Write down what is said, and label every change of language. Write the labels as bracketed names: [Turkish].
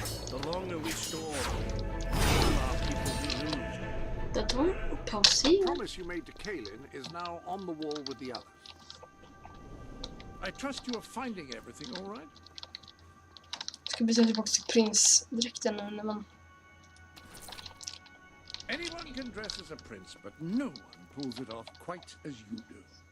[English] The longer we store, the more people we lose. [Swedish] Det var pausig. [English] The promise you made to Kaelin is now on the wall with the others. I trust you are finding everything all right? [Swedish] Ska byta tillbaka till prinsdräkten nu när man... [English] Anyone can dress as a prince, but no one pulls it off quite as you do.